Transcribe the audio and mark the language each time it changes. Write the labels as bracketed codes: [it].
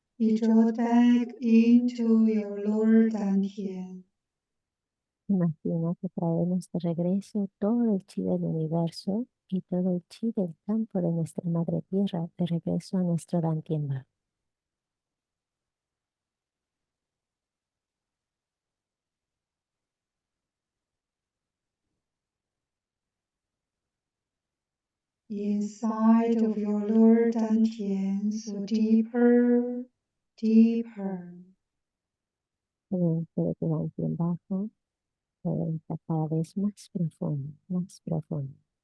[en] Be drawn back into your lower dantian. [es] Imagina que traemos de regreso todo el chi del universo y todo el chi del campo de nuestra madre tierra de regreso a nuestro Dantian. [en] Inside of your lower dantian, so deeper, deeper. [es] Dentro de tu Dantian bajo, entra cada vez más profundo, más profundo.